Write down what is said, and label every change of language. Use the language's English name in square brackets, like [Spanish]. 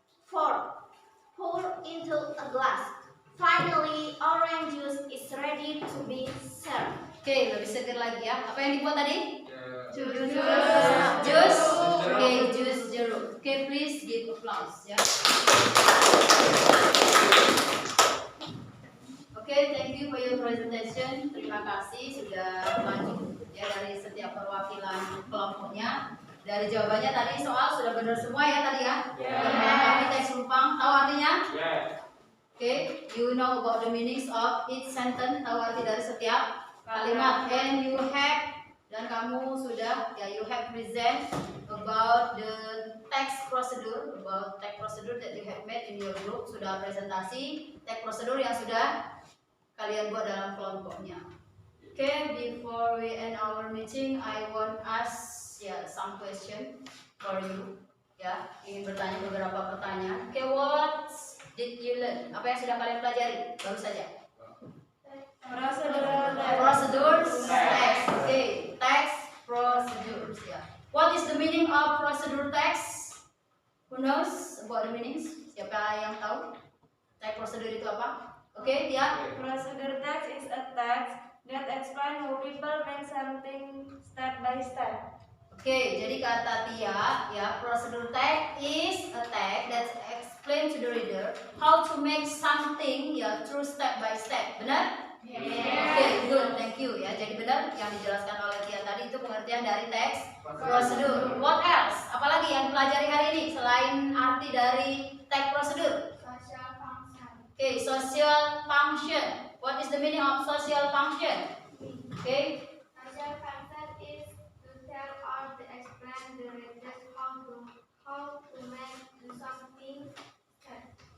[English] Fourth, pour into a glass. Finally, orange juice is ready to be served. [Indonesian] Oke, lebih segar lagi ya. Apa yang dibuat tadi? Jus. Jus. Oke, jus jeruk. Oke, [English] please give applause [Indonesian] ya. [English] Oke, thank you for your presentation. [Indonesian] Terima kasih sudah maju ya dari setiap perwakilan kelompoknya. Dari jawabannya tadi soal sudah benar semua ya tadi ya. Melengkapi teks rumpang. Tahu artinya? [English] Okay, you know about the meanings of each sentence. [Indonesian] Tahu arti dari setiap kalimat. [English] And you have, [Indonesian] dan kamu sudah ya, [English] you have present about the text procedure, about text procedure that you have made in your group. [Indonesian] Sudah presentasi text procedure yang sudah kalian buat dalam kelompoknya. [English] Okay, before we end our meeting, I want ask some question for you. [Indonesian] Ya, ingin bertanya beberapa pertanyaan. [English] Okay, what did you learn? [Indonesian] Apa yang sudah kalian pelajari? Baru saja. [English] Procedures, text. Okay, text procedures. Ya. What is the meaning of procedure text? Who knows about the meanings? [Indonesian] Siapa yang tahu? Text procedure itu apa? Okay, ya. [English] Procedure text is a text that explains how people make something step by step. [Indonesian] Oke, jadi kata Tia, ya, [English] procedure text is a text that explains to the reader how to make something ya through step by step. [Indonesian] Benar? Oke, [English] good, thank you [Indonesian] ya. Jadi benar yang dijelaskan oleh Tia tadi itu pengertian dari teks prosedur. [English] What else? [Indonesian] Apalagi yang pelajari hari ini selain arti dari teks prosedur? [English] Social function. Oke, social function. What is the meaning of social function? Oke. Social function is to tell or to explain the reader how to make something step.